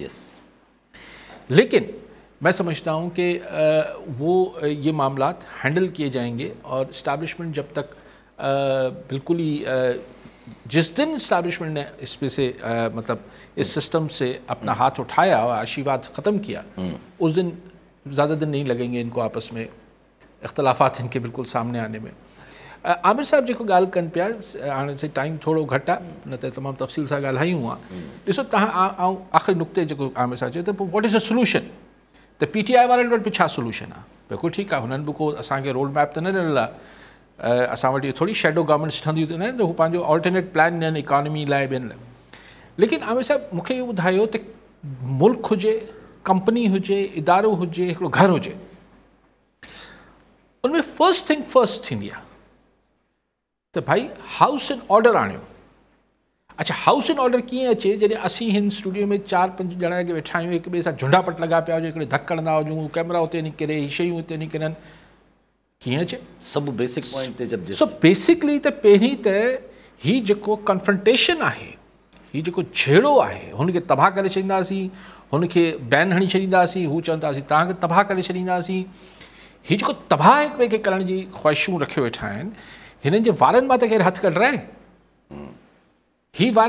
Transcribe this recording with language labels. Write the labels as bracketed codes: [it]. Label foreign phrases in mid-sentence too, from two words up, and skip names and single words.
[ur] لیکن میں سمجھتا ہوں کہ وہ یہ معاملات ہینڈل کیے جائیں گے اور اسٹیبلشمنٹ جب تک بالکل ہی جس دن اسٹیبلشمنٹ نے اس پہ سے مطلب اس سسٹم سے اپنا ہاتھ اٹھایا اور آشیرواد ختم کیا، اس دن زیادہ دن نہیں لگیں گے ان کو آپس میں اختلافات ان کے بالکل سامنے آنے میں. [sd] आमिर साहब जेको ॻाल्हि कनि पिया, हाणे से टाइम थोरो घटि आहे, न त तमामु तफ़सील सां ॻाल्हायूं आहे। ॾिसो तव्हां आख़िरी नुक़्ते जेको आमिर साहब चयो त पोइ [en] what is a solution, [sd] त PTI वारनि वटि बि छा सोल्यूशन आहे? बिल्कुलु ठीकु आहे, हुननि बि को असांखे रोड मैप त न ॾिनल आहे, असां वटि थोरी [en] shadow governments [sd] ठहंदियूं त न, हू पंहिंजो [en] alternate plan [sd] ॾियनि इकॉनमी लाइ ॿियनि लाइ। लेकिन आमिर साहब मूंखे इहो ॿुधायो त मुल्क हुजे, कंपनी हुजे, इदारो हुजे, हिकिड़ो घर हुजे, उनमें [en] first thing first [sd] थींदी आहे त भाई [en] house in order [sd] आणियो। अच्छा, [en] house in order [sd] कीअं अचे जॾहिं असीं हिन स्टूडियो में 4-5 ॼणा के वेठा आहियूं, हिक ॿिए सां झुंडापट लॻा पिया हुजे, हिकिड़े धक हणंदा हुजूं, कैमरा उते निकिरे, ही शयूं हुते निकिरनि, कीअं अचे? सब बेसिक पॉइंट ते जब [en] so basically [sd] त पहिरीं त ही जेको कन्फ्रंटेशन आहे, ही जेको छेड़ो आहे, हुनखे तबाह करे छॾींदासीं, हुनखे बैन हणी छॾींदासीं, हू चवंदासीं तव्हांखे तबाह करे छॾींदासीं। ही जेको तबाह हिक ॿिए खे करण जी ख़्वाहिशूं रखियो वेठा आहिनि, हिननि जे वारनि मां त केरु हथु कढाए?